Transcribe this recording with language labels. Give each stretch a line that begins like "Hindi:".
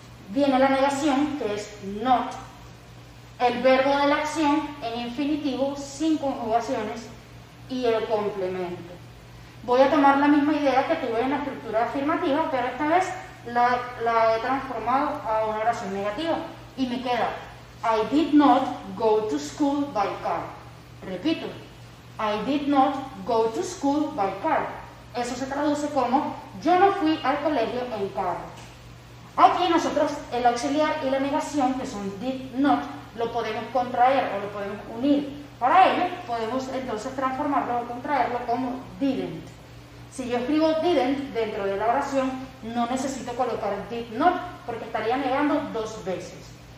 Spanish: Viene la negación, que es not. El verbo de la acción en infinitivo sin conjugaciones y el complemento. Voy a tomar la misma idea que tuve en la estructura afirmativa, pero esta vez la he transformado a una oración negativa y me queda
English: I did not go to school by car.
Spanish: Repito,
English: I did not go to school by car.
Spanish: Eso se traduce como yo no fui al colegio en carro. Aquí nosotros el auxiliar y la negación, que son did not, lo podemos contraer o lo podemos unir. Para ello podemos entonces transformarlo o contraerlo como didn't. Si yo escribo didn't dentro de la oración, no necesito colocar did not porque estaría negando dos veces.